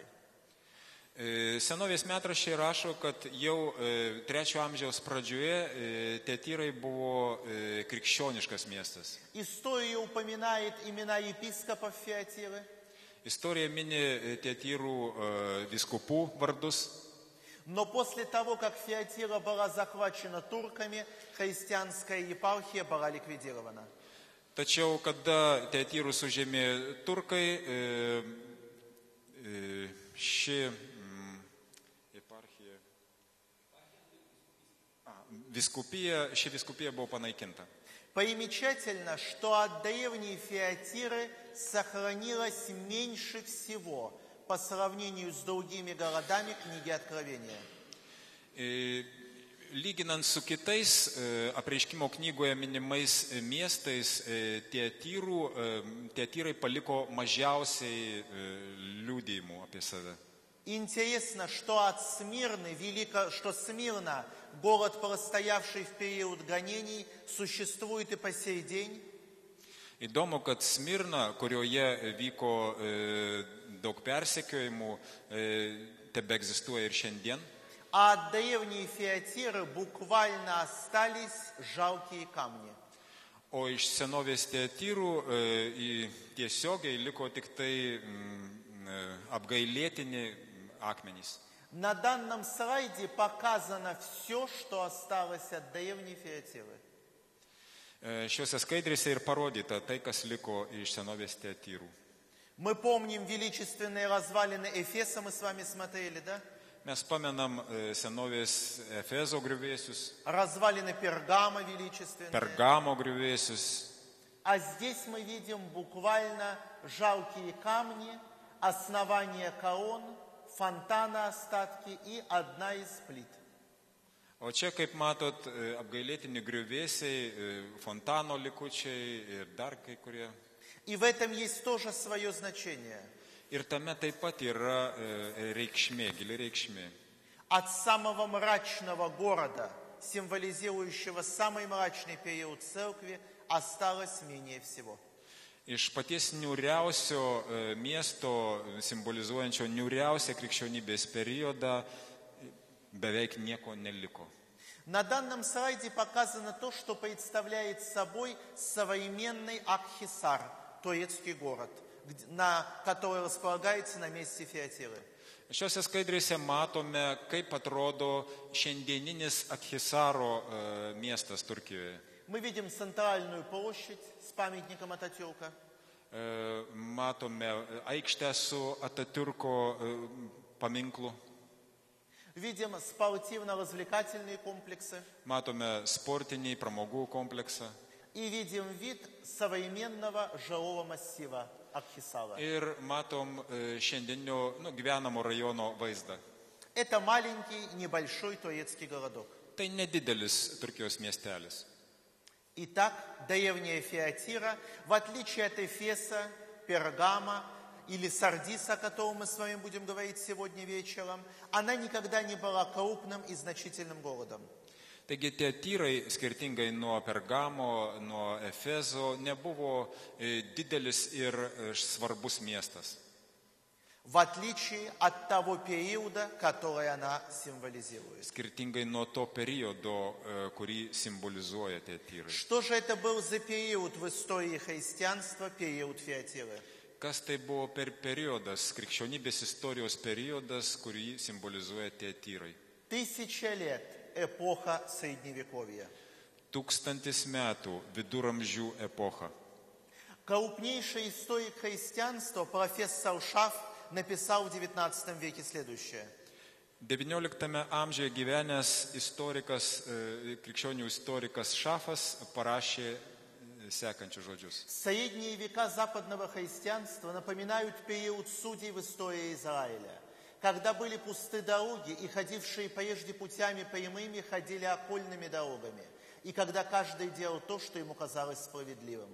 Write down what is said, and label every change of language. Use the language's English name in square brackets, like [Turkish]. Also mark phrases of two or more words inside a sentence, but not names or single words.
[Lithuanian] Senovės metraščiai rašo, kad jau 3 amžiaus pradžioje Tyrai buvo krikščioniškas miestas. [Russian] История упоминает имена епископов Фиатиры. [Lithuanian] Istorija mini Tyrų vyskupų vardus. [Russian] Но после того, как Фиатира была захвачена турками, христианская епархия была ликвидирована. [Lithuanian] Tačiau, kada Tyrus užėmė turkai, ši vyskupija buvo panaikinta. [Russian] Примечательно, что от древней Фиатиры сохранилось меньше всего по сравнению с другими городами книги Откровения. [Lithuanian] Lyginant su kitais apreiškimo knygoje minimais miestais, tie tyrai paliko mažiausiai liudijimų apie save. [Russian] Интересно, что от Смирны, что Смирна, город, простоявший в период гонений, существует и по сей день. [Lithuanian] Įdomu, kad Smirna, kurioje vyko daug persekiojimų, tebe egzistuoja ir šiandien. [Russian] А от древней Фиатиры буквально остались жалкие камни. [Lithuanian] O iš senovės Tiatyrų tiesiogiai liko tik tai apgailėtini akmenys. [Russian] На данном слайде показано все, что осталось от древней Фиатиры. [Lithuanian] Šiuose skaidrėse ir parodyta tai, kas liko iš senovės Tiatyrų. [Russian] Мы помним величественные развалины Эфеса, мы с вами смотрели, да? [Lithuanian] Mes pamenam senovės Efezo griuvėsius, [Russian] Развалины Пергама величественные. [Lithuanian] Pergamo griuvėsius. [Russian] А здесь мы видим буквально жалкие камни, основание колонн, фонтана остатки и одна из плит. [Lithuanian] O čia, kaip matot, apgailėtini griuvėsiai, fontano likučiai ir dar kai kurie. [Russian] И в этом есть тоже свое значение. [Lithuanian] Ir tame taip pat yra reikšmė, gili reikšmė. [Russian] От самого mрачного города, символизирующего самый мрачный период церкви, осталось менее всего. [Lithuanian] Iš paties niūriausio miesto, simbolizuojančio niūriausią krikščionybės periodą, beveik nieko neliko. [Russian] На данном слайде показано то, что представляет собой современный Акхисар, турецкий город, который располагается на месте Фиатиры. [Lithuanian] Šiuose skaidrėse matome, kaip atrodo šiandieninis Akhisaro miestas Turkijoje. [Russian] Мы видим центральную площадь с памятником Ататюрка. [Lithuanian] Matome aikštę su Atatiurko paminklu. [Russian] Видим спортивно-развлекательные комплексы. [Lithuanian] Matome sportinį pramogų kompleksą. [Russian] И видим вид современного жилого массива Акхисара. [Lithuanian] Ir matom šiandienio gyvenamo rajono vaizdą. [Russian] Это маленький, небольшой турецкий городок. [Lithuanian] Tai nedidelis Turkijos miestelis. [Russian] Итак, древняя Фиатира, в отличие от Эфеса, Пергама или Сардиса, о котором мы с вами будем говорить сегодня вечером, она никогда не была крупным и значительным городом. [Lithuanian] Taigi Tiatyrai, skirtingai nuo Pergamo, nuo Efezo, nebuvo didelis ir svarbus miestas. [Russian] В отличие от того периода, который она символизирует. [Lithuanian] Skirtingai nuo to periodo, kurį simbolizuoja Tiatyrai. [Russian] Что же это был за период в истории христианства, период Фиатиры? [Lithuanian] Kas tai buvo per periodas, krikščionybės istorijos periodas, kurį simbolizuoja Tiatyrai? [Russian] 1000 лет, эпоха Средневековья. [Lithuanian] 1000 metų, viduramžių epocha. [Russian] Крупнейший историк христианства, профессор Шаф, написал в XIX веке следующее. [Lithuanian] 19 amžiuje gyvenęs istorikas, krikščionių istorikas Šafas parašė sekančius žodžius. [Russian] Средние века западного христианства напоминают период судей в истории Израиля, когда были пусты дороги, и ходившие прежде путями прямыми ходили окольными дорогами, и когда каждый делал то, что ему казалось справедливым.